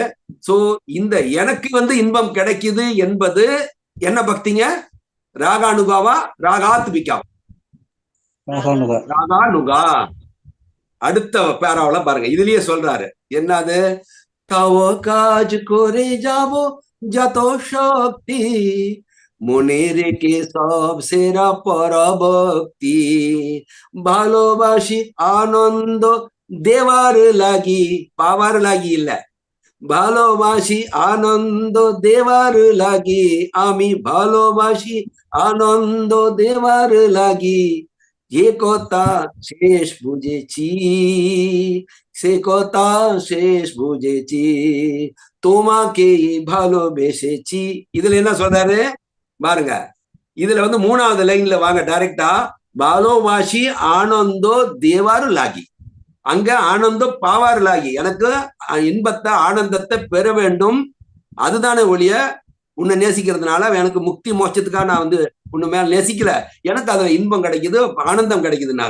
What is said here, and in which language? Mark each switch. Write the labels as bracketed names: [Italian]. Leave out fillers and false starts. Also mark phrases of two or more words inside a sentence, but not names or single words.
[Tamil] சோ இந்த எனக்கு இன்பம் கிடைக்குது என்பது என்ன பக்திங்க? ராகானுகாவா ராகாத்மிகாவா? ராகானுகா. அடுத்த பேராவில பாருங்க, இதுலயே சொல்றாரு என்னது? [Bangla] তব কাজ করে যাব যত শক্তি, মনে রেখে সব সেরা পরভক্তি, ভালোবাসি আনন্দ দেওয়ার লাগি, পাওয়ার লাগি இல்ல, ভালোবাসি আনন্দ দেওয়ার লাগি, আমি ভালোবাসি আনন্দ দেওয়ার লাগি, যে কথা শেষ বুঝেছি, সে কথা শেষ বুঝেছি, তোমাকেই ভালোবেসেছি. [Tamil] இதுல என்ன சொல்றாரு பாருங்க, இதுல 3வது லைன்ல வாங்க டைரக்டா. [Bangla] ভালোবাসি আনন্দ দেওয়ার লাগি, [Tamil] அங்க [Bangla] আনন্দ পাওয়ার লাগি, [Tamil] எனக்கு இன்பத்தை ஆனந்தத்தை பெற வேண்டும், அதுதானே ஒழிய உன்னை நேசிக்கிறதுனால எனக்கு முக்தி மோட்சத்துக்காக நான் உன்னை மேல நேசிக்கல, எனக்கு அதுல இன்பம் கிடைக்குது, ஆனந்தம் கிடைக்குதுனால.